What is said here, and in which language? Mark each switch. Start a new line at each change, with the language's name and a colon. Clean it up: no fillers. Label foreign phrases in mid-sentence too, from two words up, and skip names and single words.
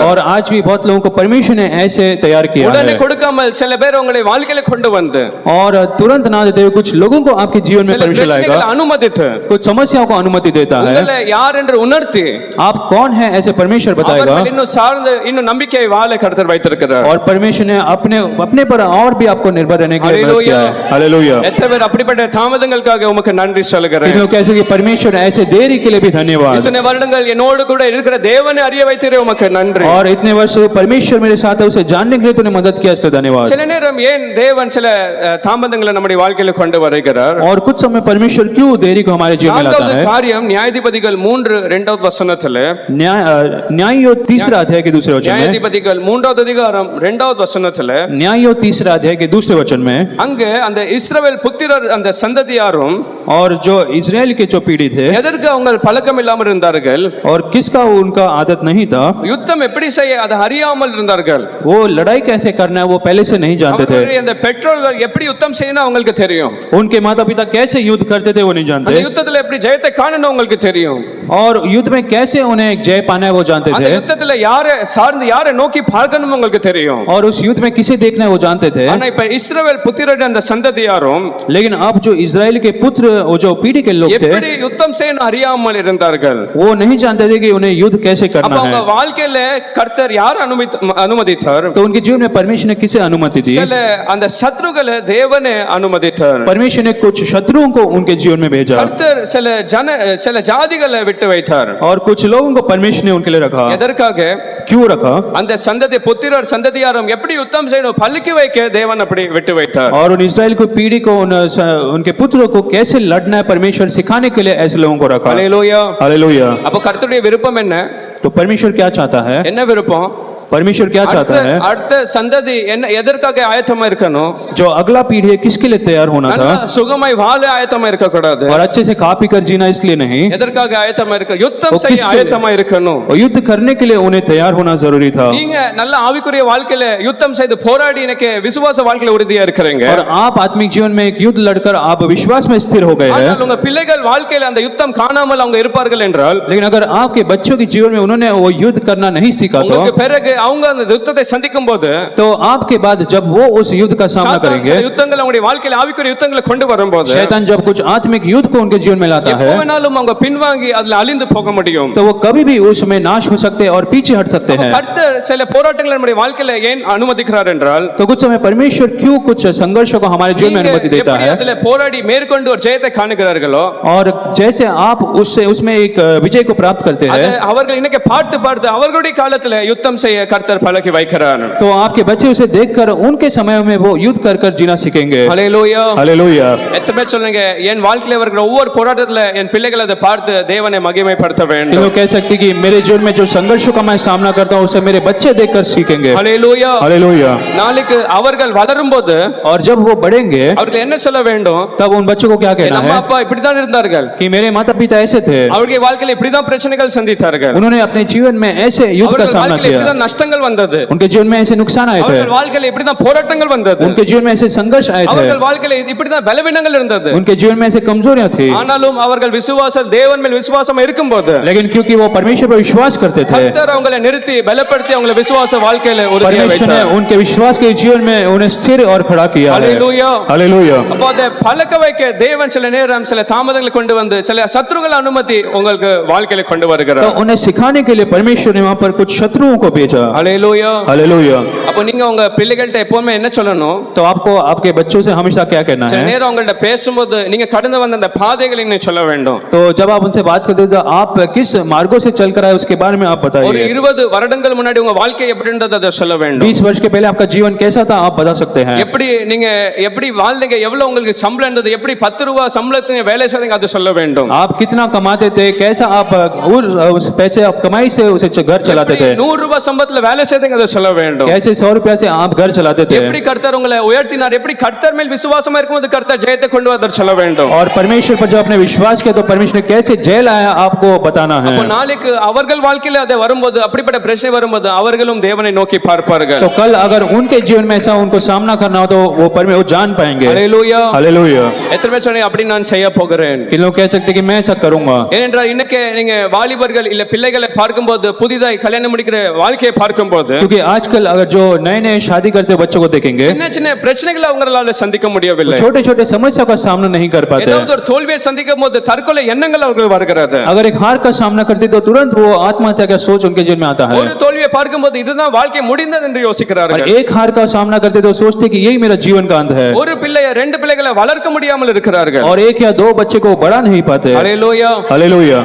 Hindi: और आज भी बहुत लोगों को परमेश्वर ने ऐसे तैयार किया
Tamil: உடனே
Hindi: है
Tamil: கொடுக்காமல் சில பேர் உங்களை வாழ்க்கையில கொண்டு வந்து
Hindi: और तुरंत ना देते हुए कुछ लोगों को आपके जीवन में परमेश्वर लाएगा, अनुमतिத்து कुछ समस्याओं को अनुमति देता है।
Tamil: உங்களை யார் என்று உணர்த்தி
Hindi: आप कौन है ऐसे परमेश्वर बताएगा,
Tamil: அவர்கள் இன்னும் சார்ந்து இன்னும் நம்பிக்கை வாழ கர்த்தர் வைத்திருக்கிறார்।
Hindi: और परमेश्वर ने अपने पर और भी आपको निर्भर रहने के लिए मदद किया है। हालेलुया।
Tamil: எத்தனை பேர் அப்படிப்பட்ட தாமதங்களுக்காக உமக்கு நன்றி சொல்கிறேன்।
Hindi: कितने लोग कैसे कि परमेश्वर ऐसे देरी के लिए भी धन्यवाद।
Tamil: इतने வருடங்கள் என்னோடு கூட இருக்கிற தேவனை அறிய வைத்தீரே உமக்கு நன்றி।
Hindi: और इतने वर्ष परमेश्वर मेरे साथ है उसे जानने के लिए तूने मदद किया इसलिए धन्यवाद।
Tamil: சில நேரம் ஏன் தேவன் சில தாமதங்களை நம்முடைய வாழ்க்கையில கொண்டு வருகிறார்?
Hindi: और कुछ समय परमेश्वर क्यों देरी को हमारे जीवन में लाता है?
Tamil: காரியம் நியாயாதிபதிகள் 3:2 வசனத்திலே
Hindi: न्याययोग 3 अध्याय के दूसरे वचन में,
Tamil: நியாயாதிபதிகள் 3வது அதிகாரம் 2வது வசனத்திலே
Hindi: न्याययोग 3 अध्याय के दूसरे वचन में,
Tamil: அங்க அந்த இஸ்ரவேல் புத்திரர் அந்த சந்ததியாரும்
Hindi: और जो इजराइल के जो पीढ़ी थे
Tamil: எதற்கு அவங்க பழக்கம் இல்லாமல் இருந்தார்கள்
Hindi: और किसका उनका आदत नहीं था,
Tamil: யுத்தம் எப்படி செய்ய அதை அறியாமல் இருந்தார்கள்।
Hindi: वो लड़ाई कैसे करना है वो पहले से नहीं जानते थे।
Tamil: அந்த பெற்றோர்கள் எப்படி யுத்தம் செய்யணும் அவங்களுக்கு தெரியும்,
Hindi: उनके माता पिता कैसे युद्ध करते थे वो नहीं जानते,
Tamil: அந்த யுத்தத்துல எப்படி ஜெயத்தை காணணும் அவங்களுக்கு தெரியும்,
Hindi: और युद्ध में कैसे उन्हें जय पाना है वो जानते
Tamil: அந்த
Hindi: थे,
Tamil: யுத்தத்துல யாரை சார்ந்து யாரை நோக்கி பார்க்கணும் அவங்களுக்கு தெரியும்,
Hindi: और उस युद्ध में किसे देखना है वो जानते थे।
Tamil: ஆனா இப்ப இஸ்ரவேல் புத்திரர் அந்த சந்ததியாரும்
Hindi: लेकिन अब जो इजराइल के पुत्र वो जो पीढ़ी के लोग थे
Tamil: எப்படி யுத்தம் செய்யணும் அறியாமல் இருந்தார்கள்।
Hindi: वो नहीं जानते थे कि उन्हें युद्ध कैसे
Tamil: அப்ப
Hindi: करना
Tamil: அவங்க
Hindi: है।
Tamil: வாழ்க்கையில கர்த்தர் யார் அனுமதித்தார்?
Hindi: तो उनके जीवन में परमेश्वर ने किसे अनुमति दी?
Tamil: சில அந்த சத்ருகளை தேவனே அனுமதித்தார்।
Hindi: परमेश्वर ने कुछ शत्रुओं को उनके जीवन में भेजा
Tamil: கர்த்தர் சில ஜாதிகளை விட்டு வைத்தார்।
Hindi: और कुछ लोगों को परमेश्वर ने उनके लिए रखा।
Tamil: எதற்காக?
Hindi: क्यों रखा?
Tamil: அந்த சந்ததி புத்திரர் சந்ததியாரும் எப்படி யுத்தம் செய்யணும் பழுக்கி வைக்க தேவன் அப்படி விட்டு வைத்தார்।
Hindi: और उन इस्राएल को पीढ़ी को उनके पुत्रों को कैसे लड़ना है परमेश्वर सिखाने के लिए ऐसे लोगों को रखा। हालेलुया। हालेलुया।
Tamil: அப்ப கர்த்தருடைய விருப்பம் என்ன?
Hindi: तो परमेश्वर क्या चाहता है?
Tamil: என்ன விருப்பம்?
Hindi: परमेश्वर क्या चाहता है?
Tamil: அடுத்த சந்ததி என்ன எதற்காக ஆயத்தமா இருக்கணும்?
Hindi: जो अगला पीढ़ी है किसके लिए तैयार होना था?
Tamil: சுகமாய் வாழ ஆயத்தமா இருக்க கூடாது,
Hindi: और अच्छे से खा पी कर जीना इसलिए नहीं,
Tamil: எதற்காக ஆயத்தமா இருக்க யுத்தம் செய்ய ஆயத்தமா இருக்கணும்।
Hindi: और युद्ध करने के लिए उन्हें तैयार होना जरूरी था।
Tamil: நீங்க நல்ல ஆவிக்குரிய வாழ்க்கையில யுத்தம் செய்து போராடி எனக்கு விசுவாச வாழ்க்கையில உறுதியா இருக்கறீங்க,
Hindi: और आप आत्मिक जीवन में एक युद्ध लड़कर आप विश्वास में स्थिर हो गए हैं।
Tamil: ஆனால் உங்க பிள்ளைகள் வாழ்க்கையில அந்த யுத்தம் காணாமல் அவங்க இருப்பார்கள் என்றால்,
Hindi: लेकिन अगर आपके बच्चों के जीवन में उन्होंने वो युद्ध करना नहीं सीखा
Tamil: உங்களுக்கு பிறகு அவங்க அந்த யுத்தத்தை சந்திக்கும் போது
Hindi: तो आपके बाद जब वो उस युद्ध का सामना करेंगे,
Tamil: யுத்தங்கள் அவங்களுடைய வாழ்க்கையில ஆவிக்குரிய யுத்தங்களை கொண்டு வரும்போது
Hindi: शैतान जब कुछ आत्मिक युद्ध को उनके जीवन में लाता है
Tamil: எப்போனாலும் அவங்க பின்வாங்கி அதுல அழிந்து போக முடியும்।
Hindi: तो वो कभी भी उसमें नाश हो सकते हैं और पीछे हट सकते हैं।
Tamil: கர்த்தர் சில போராட்டங்களை நம்முடைய வாழ்க்கையில ஏன் அனுமதிக்கிறார் என்றால்,
Hindi: तो कुछ समय परमेश्वर क्यों कुछ संघर्षों को हमारे जीवन में अनुमति देता है,
Tamil: அதுல போராடி மேற்கொண்டு ஒரு ஜெயத்தை காணுகிறார்களோ,
Hindi: और जैसे आप उसमें एक विजय को प्राप्त करते हैं,
Tamil: அவர்கள் இன்னைக்கு பார்த்து அவர்களுடைய காலத்துல யுத்தம் செய்ய கர்த்தர் பழக்கி வைக்கிறார்।
Hindi: तो आपके बच्चे उसे देखकर उनके समय में वो युद्ध कर कर जीना सीखेंगे। हालेलुया। हालेलुया।
Tamil: எத்தனை பேர் சொல்லுங்க என் வாழ்க்கையில இருக்கிற ஒவ்வொரு போராட்டத்துல என் பிள்ளைகள் அதை பார்த்து தேவனை மகிமைப்படுத்த வேண்டும்।
Hindi: लोग कह सकते कि मेरे जीवन में जो संघर्षों का मैं सामना करता हूं उसे मेरे बच्चे देखकर सीखेंगे। हालेलुया। हालेलुया।
Tamil: நாளைக்கு அவர்கள் வளரும்போது
Hindi: और जब वो बढ़ेंगे
Tamil: அவர்கள் என்ன சொல்ல வேண்டும்?
Hindi: तब उन बच्चों को क्या कहना
Tamil: நம்ம
Hindi: है
Tamil: அப்பா இப்படி தான் இருந்தார்கள்,
Hindi: कि मेरे माता पिता ऐसे थे,
Tamil: அவருடைய வாழ்க்கையில இப்படி தான் பிரச்சனைகள் சந்தித்தார்கள்,
Hindi: उन्होंने अपने जीवन में ऐसे युद्ध का
Tamil: அவர்கள்
Hindi: सामना
Tamil: வாழ்க்கையில இப்படி
Hindi: किया,
Tamil: தான் நஷ்டங்கள் வந்தது,
Hindi: उनके जीवन में ऐसे नुकसान आए थे,
Tamil: அவர்கள் வாழ்க்கையில இப்படி தான் போராட்டங்கள் வந்தது,
Hindi: उनके जीवन में ऐसे संघर्ष आए थे,
Tamil: அவர்கள் வாழ்க்கையில இப்படி தான் பலவீனங்கள் இருந்தது,
Hindi: उनके जीवन में ऐसे कमजोरियां थी,
Tamil: ஆனாலும் அவர்கள் விசுவாசம் தேவன் மேல் விசுவாசம் இருக்கும்போது
Hindi: लेकिन क्योंकि वो परमेश्वर पर विश्वास करते थे,
Tamil: கர்த்தர் அவங்களை நிறுத்தி பலப்படுத்தி அவங்களை விசுவாச வாழ்க்கையில உறுதியா
Hindi: परमेश्वर ने
Tamil: வைத்தார்।
Hindi: उनके विश्वास के जीवन में उन्हें स्थिर और खड़ा किया है। हालेलुया। हालेलुया।
Tamil: அப்போ அதை பழக்க வைக்க தேவன் சில நேரம் சில தாமதங்களை கொண்டு வந்து சில சத்துருக்கள் அனுமதி உங்களுக்கு வாழ்க்கையில கொண்டு
Hindi: तो
Tamil: வருகிறார்।
Hindi: उन्हें सिखाने के लिए परमेश्वर ने वहां पर कुछ शत्रुओं को भेजा। हालेलुया। हालेलुया।
Tamil: அப்போ நீங்க உங்க பிள்ளைகள்ட்ட எப்பவுமே என்ன சொல்லணும்?
Hindi: तो आपको आपके बच्चों से हमेशा क्या कहना
Tamil: சில
Hindi: है?
Tamil: நேரம் அவங்கள்ட்ட பேசும்போது நீங்க கடந்து வந்த அந்த பாதைகளை நீங்க சொல்ல வேண்டும்।
Hindi: तो जब आप उनसे बात करते हो तो आप किस मार्गों से चल कर आए उसके बारे में आप
Tamil: ஒரு
Hindi: बताइए।
Tamil: 20 வருடங்கள் முன்னாடி உங்க வாழ்க்கை எப்படின்றத அதை சொல்ல வேண்டும்।
Hindi: 20 वर्ष के पहले आपका जीवन कैसा था आप बता सकते हैं।
Tamil: எப்படி நீங்க எப்படி வாழ்ந்தீங்க, எவ்வளவு உங்களுக்கு சம்பளம் இருந்தது, எப்படி 10 ரூபாய் சம்பளத்துக்கு வேலை செய்தீங்க அதை சொல்ல வேண்டும்।
Hindi: आप कितना कमाते थे, कैसा आप उस पैसे आप कमाई से उसे घर चलाते थे।
Tamil: 100 ரூபாய் சம்பளத்துல வேலை செய்தீங்க அதை சொல்ல வேண்டும்.
Hindi: कैसे 100 रुपया से आप घर चलाते थे।
Tamil: எப்படி கர்த்தர் உங்களை உயர்த்தினார், எப்படி கர்த்தர் மேல் விசுவாசமா இருக்கும்போது கர்த்தர் ஜெயத்தை கொண்டு வந்தார் சொல்ல வேண்டும்.
Hindi: और परमेश्वर पर जो आपने विश्वास किया तो परमेश्वर ने कैसे जय लाया आपको बताना है।
Tamil: அப்ப நாளைக்கு அவர்கள் வாழ்க்கையில அது வரும்போது, அப்படிப்பட்ட பிரச்சனை வரும்போது அவர்களும் தேவனை நோக்கி பார்ப்பார்கள்.
Hindi: तो कल अगर उनके जीवन में ऐसा उनको सामना करना हो तो वो जान पाएंगे।
Tamil: ஹalleluya
Hindi: हालेलुया।
Tamil: எத்தனை பேர் சொன்னீங்க அப்படி நான் செய்ய போகிறேன்?
Hindi: किन लोग कह सकते कि मैं ऐसा करूंगा।
Tamil: ஏனென்றால் இன்னைக்கு நீங்க வாலிபர்கள் இல்ல பிள்ளைகளை பார்க்கும்போது, புதிதாய் கல்யாணம் முடிக்கிற வாழ்க்கையை பார்க்கும்போது
Hindi: क्योंकि आजकल अगर जो नए नए शादी करते बच्चों को देखेंगे,
Tamil: சின்ன சின்ன பிரச்சனைகளை அவங்களால சந்திக்க முடியவில்லை.
Hindi: छोटे छोटे समस्या का सामना नहीं कर पाते।
Tamil: ஏதாவது ஒரு தோல்வியை சந்திக்கும் போது தற்கொலை எண்ணங்கள் அவர்கள் வருகிறது.
Hindi: अगर एक हार का सामना करते तो तुरंत वो आत्महत्या का सोच उनके जीवन में आता है।
Tamil: ஒரு தோல்வியை பார்க்கும்போது இதுதான் வாழ்க்கை முடிந்தது என்று
Hindi: और
Tamil: யோசிக்கிறார்கள்.
Hindi: एक हार का सामना करते तो सोचते कि यही मेरा जीवन का अंत है।
Tamil: ஒரு பிள்ளைய ரெண்டு பிள்ளைகளை வளர்க்க முடியாமல் இருக்கிறார்கள்.
Hindi: और एक या दो बच्चे को बढ़ा नहीं पाते।
Tamil: ஹalleluya.
Hindi: हालेलुया।